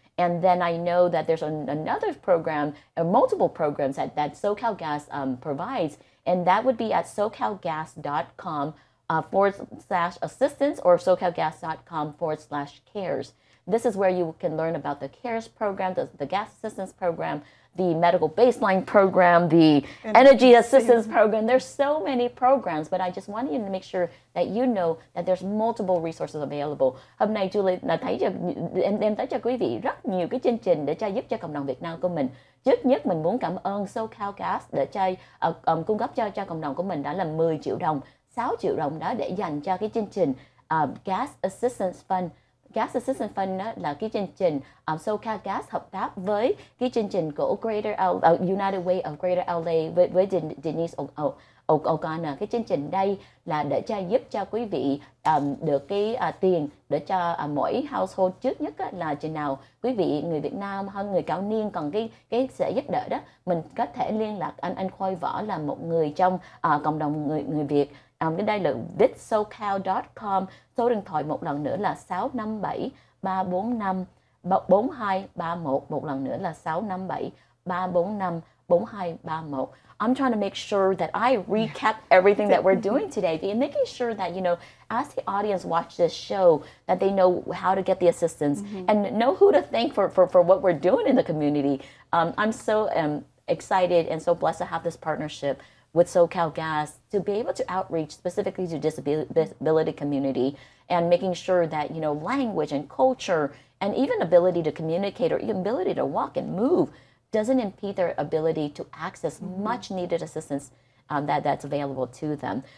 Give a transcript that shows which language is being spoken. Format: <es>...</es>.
<en>And then I know that there's another program, or multiple programs that SoCal Gas provides, and that would be at socalgas.com /assistance or socalgas.com /cares. This is where you can learn about the CARES program, the gas assistance program, the medical baseline program, the energy assistance program. There's so many programs, but I just wanted you to make sure that you know that there's multiple resources available.</en> <vi>Hôm nay Julie là thấy em tới cho quý vị rất nhiều cái chương trình để giúp cho cộng đồng Việt Nam của mình. Trước nhất mình muốn cảm ơn SoCal Gas để cung cấp cho cộng đồng của mình đã là 10 triệu đồng, 6 triệu đồng đó để dành cho cái chương trình Gas Assistance Fund. Gas Assistance Fund đó là cái chương trình SoCal Gas hợp tác với cái chương trình của United Way of Greater LA với Denise O'Connor. Cái chương trình đây là để giúp cho quý vị được cái tiền để cho mỗi household. Trước nhất là chừng nào quý vị người Việt Nam hơn người cao niên cần cái sẽ giúp đỡ đó, mình có thể liên lạc anh Khôi Võ là một người trong cộng đồng người Việt. Cái đây là vitsocal.com. Số điện thoại một lần nữa là 657 345 4231. Một lần nữa là 657 345 4231.</vi> <en>I'm trying to make sure that I recap everything that we're doing today and making sure that, as the audience watch this show, that they know how to get the assistance and know who to thank for what we're doing in the community. I'm so excited and so blessed to have this partnership with SoCal Gas to be able to outreach specifically to disability community and making sure that, language and culture and even ability to communicate or even ability to walk and move doesn't impede their ability to access much needed assistance that's available to them.</en>